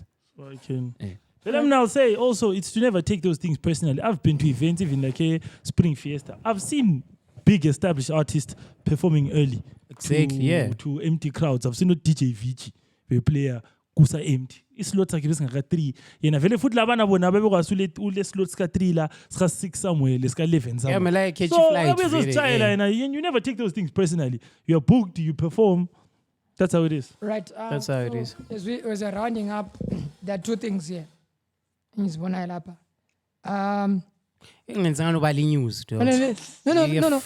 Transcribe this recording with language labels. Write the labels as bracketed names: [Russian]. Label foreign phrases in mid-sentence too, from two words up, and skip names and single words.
[English] So I can. But I'm now say also it's to never take those things personally. I've been to events, even like a Spring Fiesta. I've seen big established artists performing early. Exactly, to empty crowds. I've seen a DJ Vuyi, a player kusa empty. Slots are given 3. [North Ndebele] Yena vele futhi labana bona bebekwazi ule slots ka 3 la ska 6 somewhere leska 11 somewhere. [English] Yeah, me like catch So flight. and you never take those things personally. You're booked, you perform. That's how it is. Right. That's how it is. As we are rounding up, there are 2 things here. News, No.